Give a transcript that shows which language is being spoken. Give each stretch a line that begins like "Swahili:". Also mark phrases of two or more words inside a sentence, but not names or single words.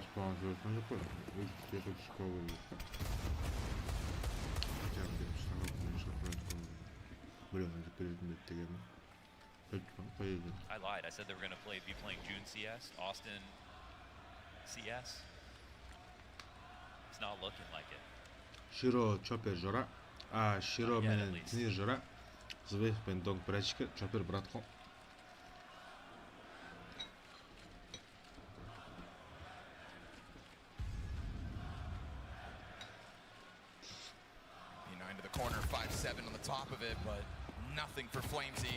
English: I lied. I said they were going to be playing June CS, Austin CS. It's not looking like it.
Kyrgyz: Shiro Chopper жора, а Shiro менен Tinir жора, Zveif пен Donk братчика, Chopper братко.
English: P9 to the corner, 5-7 on the top of it, but nothing for Flamesy.